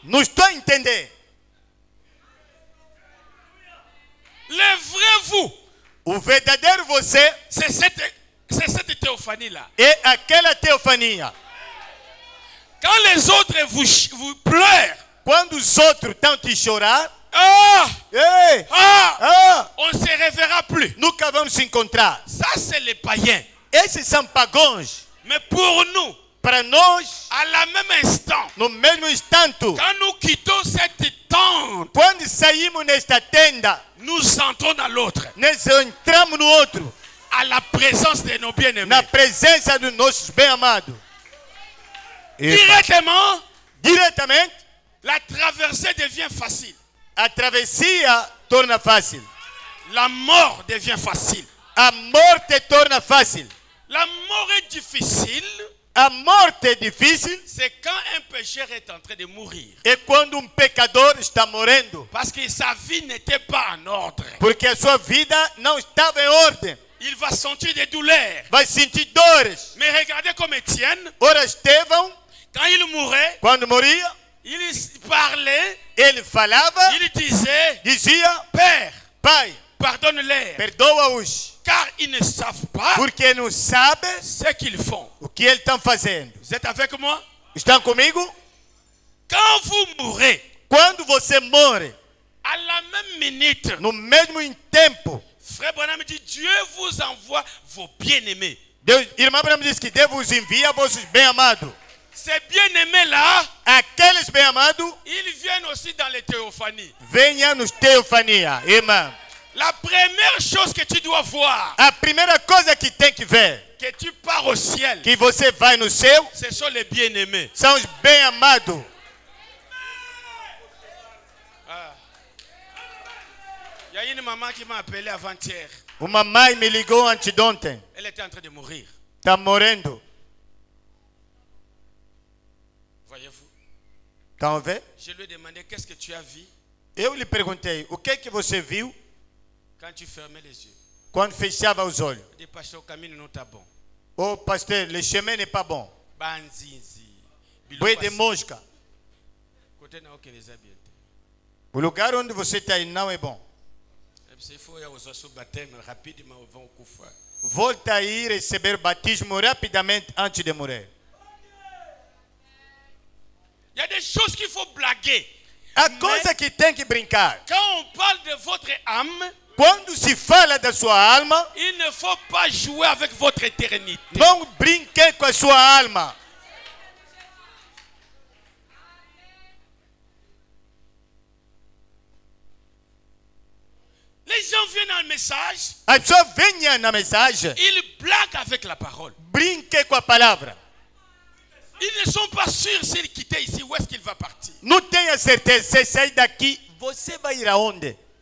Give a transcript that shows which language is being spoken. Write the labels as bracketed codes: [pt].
[pt] Não estou a entender. [fr] Le vrai vous, [pt] O verdadeiro você [fr] c'est cette théophanie-là. [pt] é aquela teofania. [fr] Quand les autres vous pleurent, [pt] Quando os outros estão te chorar, ei, [fr] on ne se reverra plus. [pt] nunca vamos se encontrar. [fr] Ça, c'est les païens. [pt] Esses são pagãos. [fr] Mais pour nous, [pt] Para nós, [fr] à la même instant, [pt] no mesmo instante, [fr] quand nous quittons cette tente, [pt] quando saímos nesta tenda, [fr] nous entrons dans l'autre, [pt] nós entramos no outro, [fr] à la présence de nos bien-aimés. [pt] na presença dos nossos bem-amados. [fr] Directement, [pt] Diretamente, [fr] la traversée devient facile. [pt] a travessia torna fácil. [fr] La mort devient facile. [pt] A morte torna fácil. [fr] La mort est difficile, [pt] A morte é difícil [fr] c'est quand un pécheur est en train de mourir. [pt] é quando pecador está morrendo, [fr] Parce que sa vie n'était pas en ordre. [pt] porque a sua vida não estava em ordem. [fr] Il va sentir des douleurs. [pt] Vai sentir dores. [fr] Mais regardez comme Étienne, [pt] Ora, Estevão, [fr] quand il mourait, [pt] quando moria, [fr] il parlait, [pt] ele falava, [fr] il disait, [pt] dizia: [fr] Père, [pt] Pai, [fr] pardonne-les, [pt] perdoa-os, [fr] car ils ne savent pas [pt] porque não sabe [fr] ce qu'ils font. [pt] o que eles estão fazendo. [fr] Vous êtes avec moi? [pt] Estão comigo? [fr] Quand vous mourrez, [pt] Quando você morre, [fr] à la même minute, [pt] no mesmo tempo, [fr] Frère Branham dit, Dieu vous envoie vos bien-aimés. [pt] Deus, irmã Abraham diz que Deus vos envia vossos bem-amados. [fr] Ces bien-aimés-là, [pt] Aqueles bem-amados [fr] ils viennent aussi dans les théophanies. [pt] venham nos teofania, irmã. [fr] La première chose que tu dois voir, [pt] A primeira coisa que tem que ver, [fr] que tu pars au ciel, [pt] que você vai no céu, [fr] ce sont les bien-aimés. [pt] são os bem-amados. [fr] Il y a une maman qui m'a appelé avant-hier. [pt] Uma mãe me ligou antes de ontem. [fr] Elle était en train de mourir. [pt] Está morrendo. [fr] Voyez-vous? [pt] Estão a ver? [fr] Je lui ai demandé qu'est-ce que tu as vu [pt] Eu lhe perguntei, o que é que você viu [fr] quand tu fermais les yeux. [pt] quando fechava os olhos? [fr] Il dit, pasteur, le camin n'est pas bon. Oh, pasteur, le chemin n'est pas bon. Banzinzi. boi de mosca. [ln] Côté na okeleza bien. [pt] O lugar onde você está aí não é bom. Se for eu usar seu batismo rapidamente vão kufa. Volta aí receber batismo rapidamente antes de morrer. [fr] Il y a des choses qu'il faut blaguer. [pt] A coisa que tem que brincar. [fr] Quand on parle de votre âme, [pt] Quando se fala da sua alma, [fr] il ne faut pas jouer avec votre éternité. [pt] não brinque com a sua alma. [fr] Les gens viennent en message, [pt] A pessoa venha na mensagem, [fr] ils blaguent avec la parole. [pt] brinque com a palavra. [fr] Ils ne sont pas sûrs s'ils quittent ici, où est-ce qu'il va partir. [pt] Não tenha certeza, se sair daqui, você vai ir aonde?